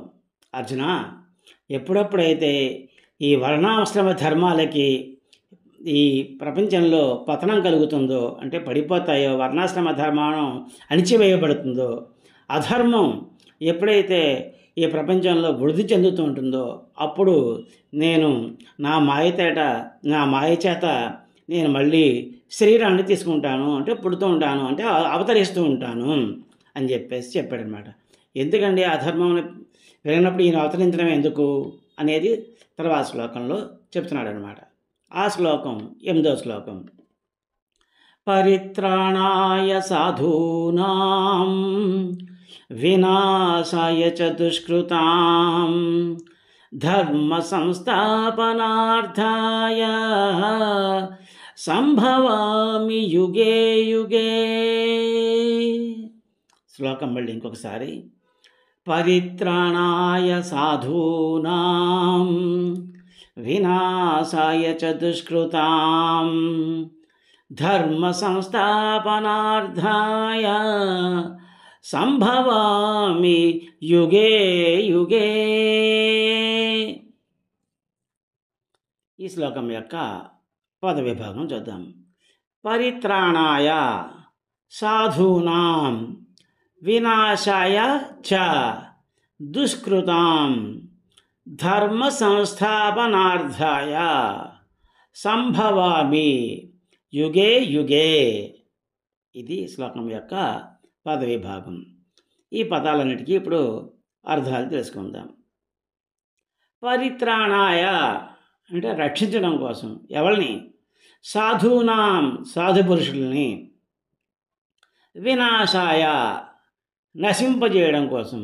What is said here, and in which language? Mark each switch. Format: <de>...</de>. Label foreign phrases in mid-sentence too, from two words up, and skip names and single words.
<te>అర్జున, ఎప్పుడెప్పుడైతే ఈ వర్ణాశ్రమ ధర్మాలకి ఈ ప్రపంచంలో పతనం కలుగుతుందో అంటే పడిపోతాయో, వర్ణాశ్రమ ధర్మం అణిచివేయబడుతుందో, అధర్మం ఎప్పుడైతే ఈ ప్రపంచంలో వృద్ధి చెందుతూ ఉంటుందో అప్పుడు నేను నా మాయ చేత నేను మళ్ళీ శరీరాన్ని తీసుకుంటాను అంటే పుడుతూ ఉంటాను అంటే అవతరిస్తూ ఉంటాను అని చెప్పేసి చెప్పాడనమాట. ఎందుకండి అధర్మం పెరిగినప్పుడు ఈయన అవతరించడం ఎందుకు అనేది తర్వాత శ్లోకంలో చెప్తున్నాడు అనమాట. ఆ శ్లోకం 8వ శ్లోకం.</te> <sa>పరిత్రాణాయ సాధూనాం వినాశాయ చ దుష్కృతాం ధర్మ సంస్థాపనార్థాయ సంభవామి యుగే యుగే.</sa> <te>శ్లోకం మళ్ళీ ఇంకొకసారి.</te> <sa>పరిత్రాణాయ సాధూనాం వినాశాయ చ దుష్కృతాం ధర్మ సంస్థాపనార్థాయ సంభవామి యుగే యుగే.</sa> <te>ఈ శ్లోకం యొక్క పద విభాగం చూద్దాం.</te> <sa>పరిత్రాణాయ సాధూనాం వినాశాయ చ దుష్కృతాం ధర్మ సంస్థాపనార్థాయ సంభవామి యుగే యుగే.</sa> <te>ఇది శ్లోకం యొక్క పద విభాగం. ఈ పదాలన్నిటికీ ఇప్పుడు అర్థాలు తెలుసుకుందాం. పరిత్రాణాయ అంటే రక్షించడం కోసం. ఎవరిని? సాధూనాం సాధు పురుషుల్ని. వినాశాయ నశింపజేయడం కోసం.</te>